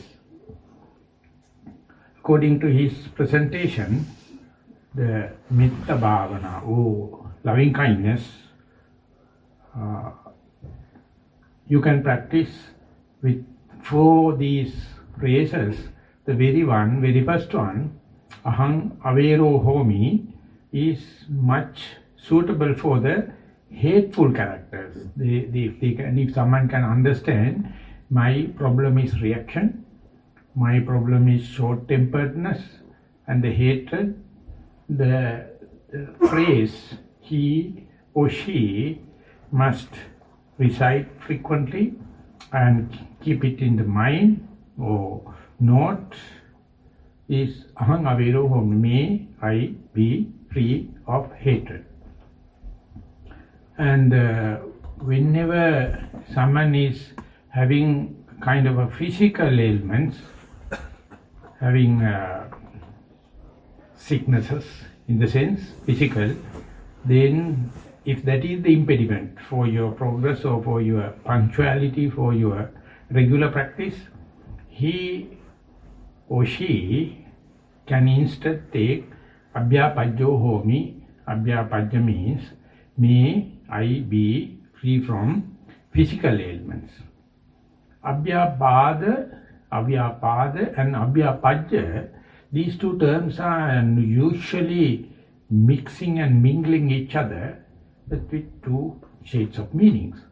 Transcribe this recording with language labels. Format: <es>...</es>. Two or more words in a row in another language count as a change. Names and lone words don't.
<en>According to his presentation, the</en> <pi>Mettha Bhavana</pi> <en>or loving kindness, you can practice with 4 these phrases. The very first one,</en> <pi>Aham avero homi,</pi> <en>is much suitable for the hateful characters. If someone can understand, my problem is reaction, my problem is short-temperedness and the hatred, the phrase he or she must recite frequently and keep it in the mind or note is</en> <pi>Aham avero homi,</pi> <en>may I be free of hatred. And whenever someone is having kind of a physical ailments, having sicknesses in the sense, physical, then if that is the impediment for your progress or for your punctuality, for your regular practice, he or she can instead take</en> <pi>Abhyapajjo homi.</pi> <en>Abhyapajja means, may I be free from physical ailments. Abhyapada and Abhyapajja, these two terms are usually mixing and mingling each other, but with 2 shades of meanings.</en>